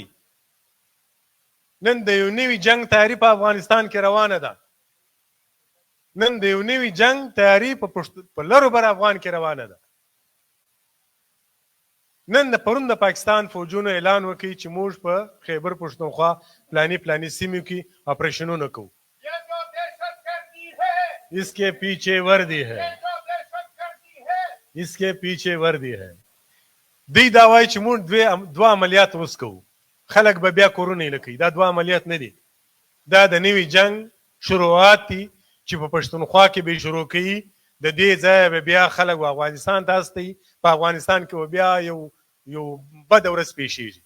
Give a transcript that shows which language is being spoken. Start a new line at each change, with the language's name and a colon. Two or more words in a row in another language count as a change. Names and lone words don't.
Pashto: نن د یو نوي جنگ تیاري په افغانستان کې روانه ده. نن د یو نوي جنگ تیاري په لرو بر افغان کې روانه ده. نن د پرون د پاکستان فوجونو اعلان وکړي چې موږ په خیبر پښتونخوا پلاني سیمو کې اپریشنونه کوو.
Urdu: اسکے پیچھے وردی ہے اسکے پیچھے وردی ہے.
Pashto: دوی دا وایي چې موږ دوه عملیات اوس کوو. خلک به بیا کورونه هیله کوي. دا دوه عملیات نه دي. دا د نوي جنگ شروعات دي چې په پښتونخوا کې به شروع کوي. د دې ځایه به بیا خلک افغانستان ته استوي. په افغانستان کې به بیا یو بده ورځ پیښیږي.